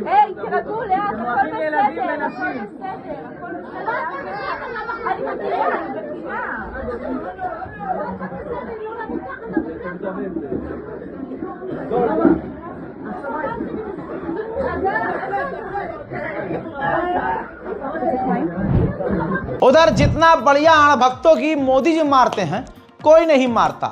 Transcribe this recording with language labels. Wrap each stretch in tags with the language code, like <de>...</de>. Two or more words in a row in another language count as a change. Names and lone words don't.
<he>היי, תרגעו לאט, הכל אוהבים ילדים בסדר, הכל ונשים. בסדר, הכל בסדר. אני מגיעה, אני מגיעה.</he> <hi>उधर जितना बढ़िया अणभक्तों की मोदी जी मारते हैं कोई नहीं मारता।</hi>